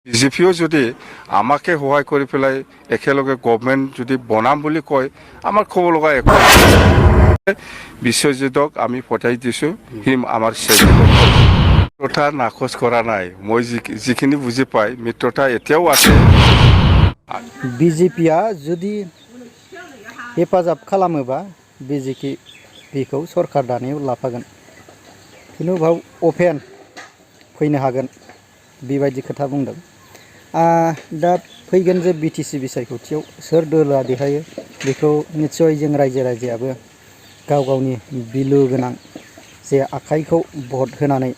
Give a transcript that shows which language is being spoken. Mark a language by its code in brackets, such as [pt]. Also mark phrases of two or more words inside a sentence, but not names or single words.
[as] বিজেপিও যদি আমাকে সহায় কৰি পেলাই একেলগে গভৰ্ণমেণ্ট যদি বনাম বুলি কয় আমাৰ ক'ব লগা একো বিশ্বজিতক আমি পঠাই দিছোঁ সি আমাৰ মিত্ৰতা নাকচ কৰা নাই মই যিখিনি বুজি পাই মিত্ৰতা এতিয়াও আছে বিজেপিয়া যদি [brx] हेफाजाब खालामोबा बिजेपिखौ सरकार दानायाव लाफागोन खिन्थु बाव अपेन फैनो हागोन बेबायदि खोथा बुंदों दा फैगोन जे बिटिसि बिसायख'थियाव सोर दोलोआ देरहायो बेखौ निस्सय जों रायजो राजायाबो गाव गावनि बिलो गोनां जे आखाइखौ भट होनानै